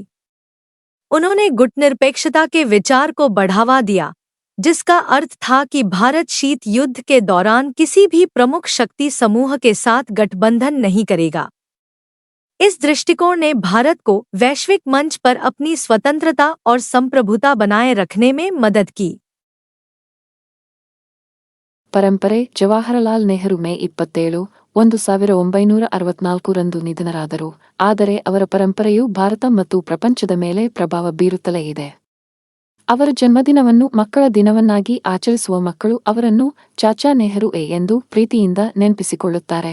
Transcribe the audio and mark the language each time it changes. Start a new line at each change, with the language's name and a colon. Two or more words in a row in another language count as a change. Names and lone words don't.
Hindi: उन्होंने गुटनिरपेक्षता के विचार को बढ़ावा दिया, जिसका अर्थ था कि भारत शीत युद्ध के दौरान किसी भी प्रमुख शक्ति समूह के साथ गठबंधन नहीं करेगा. इस दृष्टिकोण ने भारत को वैश्विक मंच पर अपनी स्वतंत्रता और संप्रभुता बनाए रखने में मदद की.
Kannada: ಪರಂಪರೆ. ಜವಾಹರಲಾಲ್ ನೆಹರು ಮೇ 27, 1964 ನಿಧನರಾದರು, ಆದರೆ ಅವರ ಪರಂಪರೆಯು ಭಾರತ ಮತ್ತು ಪ್ರಪಂಚದ ಮೇಲೆ ಪ್ರಭಾವ ಬೀರುತ್ತಲೇ ಇದೆ. ಅವರ ಜನ್ಮದಿನವನ್ನು ಮಕ್ಕಳ ದಿನವನ್ನಾಗಿ ಆಚರಿಸುವ ಮಕ್ಕಳು ಅವರನ್ನು ಚಾಚಾ ನೆಹರು ಎಂದು ಪ್ರೀತಿಯಿಂದ ನೆನಪಿಸಿಕೊಳ್ಳುತ್ತಾರೆ.